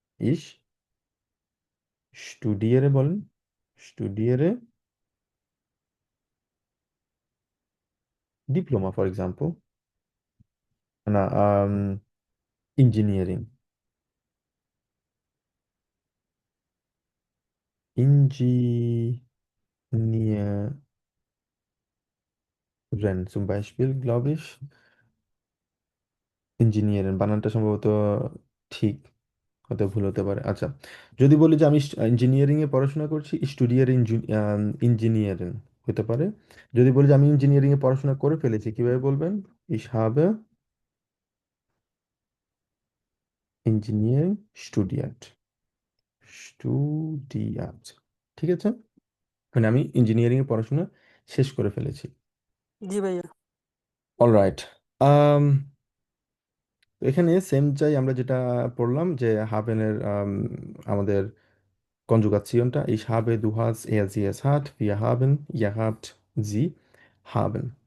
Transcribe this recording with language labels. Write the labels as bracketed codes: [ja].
[bn] ইস স্টুডিয়ারে বলেন, স্টুডিয়ারে diploma for example, না engineering, [de] Ingenieuren zum Beispiel, glaube ich. [bn] Engineering বানানটা সম্ভবত ঠিক, হতে ভুল হতে পারে। আচ্ছা, যদি বলি যে আমি ইঞ্জিনিয়ারিং এ পড়াশোনা করছি, স্টুডিয়ার ইঞ্জিনিয়ারিং হতে পারে। যদি বলি যে আমি ইঞ্জিনিয়ারিং এ পড়াশোনা করে ফেলেছি, কিভাবে বলবেন? [de] Ich habe Engineering studiert, studiert, [bn] ঠিক আছে? মানে আমি ইঞ্জিনিয়ারিং এ পড়াশোনা শেষ করে ফেলেছি। জি ভাইয়া। অলরাইট, তো এখানে সেম চাই আমরা যেটা পড়লাম যে হাবেনের আমাদের কনজুগাসিয়নটা, [de] ich habe, du hast, er, sie, es hat, wir haben, ihr habt, sie haben।